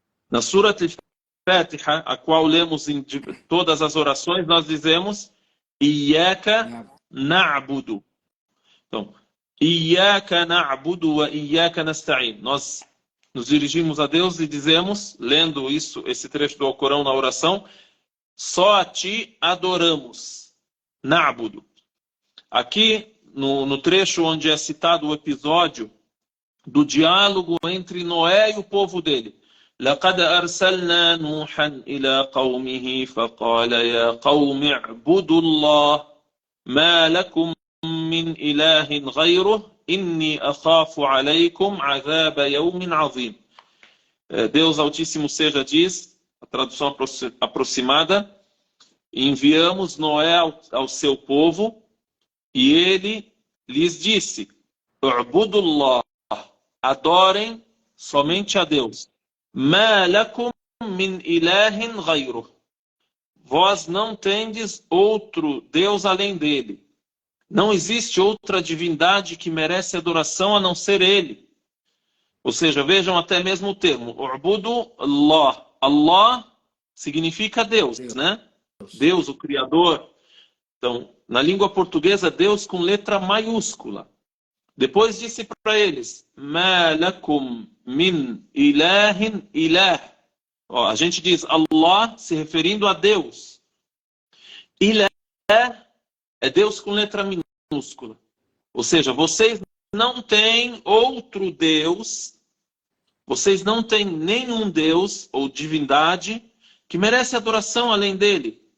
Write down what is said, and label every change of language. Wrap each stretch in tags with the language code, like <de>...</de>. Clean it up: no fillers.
<pt>Na Surat al-Fatiha, a qual lemos em todas as orações, nós dizemos</pt> <ar>Iyaka na'budu. Então, Iyaka na'budu wa Iyaka nasta'in.</ar> <pt>Nós nos dirigimos a Deus e dizemos, lendo esse trecho do Alcorão na oração, só a ti adoramos. Na'budu. Aqui, no trecho onde é citado o episódio do diálogo entre Noé e o povo dele,</pt> <ar>لقد أرسلنا نوحا إلى قومه فقال يا قوم اعبدوا الله ما لكم من إله غيره إني أخاف عليكم عذاب يوم عظيم.</ar> <pt>Deus Altíssimo Seja diz, a tradução aproximada, enviamos Noé ao seu povo e ele lhes disse,</pt> <ar>اعبدوا الله,</ar> <pt>adorem somente a Deus.</pt> <ar>مَا لَكُمْ مِنْ إِلَهٍ غَيْرُهُ.</ar> <pt>Vós não tendes outro Deus além dele. Não existe outra divindade que merece adoração a não ser ele. Ou seja, vejam até mesmo o termo.</pt> <ar>U'budu Allah.</ar> <pt>Allah significa Deus, né? Deus, o Criador. Então, na língua portuguesa, Deus com letra maiúscula. Depois disse para eles,</pt> <ar>مَا لَكُمْ مِنْ إِلَهٍ إِلَهٍ.</ar> <pt>A gente diz Allah se referindo a Deus. Ilah é Deus com letra minúscula. Ou seja, vocês não têm outro Deus, vocês não têm nenhum Deus ou divindade que merece adoração além dele.</pt>